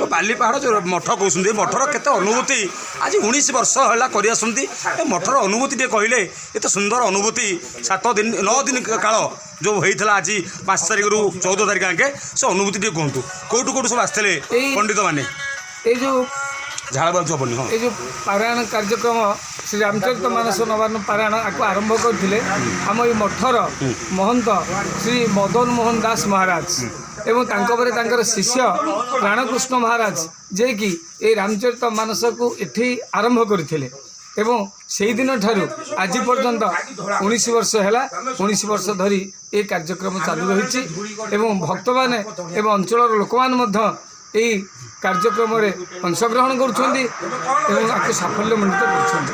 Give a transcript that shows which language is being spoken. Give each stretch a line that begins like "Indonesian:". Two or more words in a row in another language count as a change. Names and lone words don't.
Odia: ବାଲିପାହାଡ଼ ଯେଉଁ ମଠ କହୁଛନ୍ତି, ମଠର କେତେ ଅନୁଭୂତି ଆଜି 19 ବର୍ଷ ହେଲା କରିଆସନ୍ତି। ଏ ମଠର ଅନୁଭୂତି ଟିକେ କହିଲେ, ଏତେ ସୁନ୍ଦର ଅନୁଭୂତି 7 ଦିନ 9 ଦିନ କାଳ ଯେଉଁ ହେଇଥିଲା ଆଜି 5 ତାରିଖରୁ 14 ତାରିଖ ଆଙ୍କେ, ସେ ଅନୁଭୂତି ଟିକେ କୁହନ୍ତୁ। କେଉଁଠୁ ସବୁ ଆସିଥିଲେ ପଣ୍ଡିତ ମାନେ? ଏଇ ଯେଉଁ ଝାଳବାଜୁ ହବନି, ହଁ, ଏଇ ଯେ ପାରାୟଣ କାର୍ଯ୍ୟକ୍ରମ ଶ୍ରୀ ରାମଚରିତ ମାନସ নବାନ୍ନ ପାରାୟଣ ଆକୁ ଆରମ୍ଭ କରିଥିଲେ ଆମ ଏଇ ମଠର ମହନ୍ତ ଶ୍ରୀ ମଦନ ମୋହନ ଦାସ ମହାରାଜ ଏବଂ ତାଙ୍କ ପରେ ତାଙ୍କର ଶିଷ୍ୟ ପ୍ରାଣକୃଷ୍ଣ ମହାରାଜ, ଯିଏକି এই ରାମଚରିତ ମାନସକୁ ଏଠି ଆରମ୍ଭ କରିଥିଲେ। ଏବଂ ସେଇଦିନ ଠାରୁ ଆଜି ପର୍ଯ୍ୟନ୍ତ 19 ବର୍ଷ ହେଲା, 19 ବର୍ଷ ଧରି এই କାର୍ଯ୍ୟକ୍ରମ ଚାଲୁ ରହିଛି ଏବଂ ଭକ୍ତମାନେ ଏବଂ ଅଞ୍ଚଳର ଲୋକମାନେ ମଧ୍ୟ এই କାର୍ଯ୍ୟକ୍ରମରେ ଅଂଶଗ୍ରହଣ କରୁଛନ୍ତି ଏବଂ ଆକୁ ସାଫଲ୍ୟମଣ୍ଡିତ କରୁଛନ୍ତି।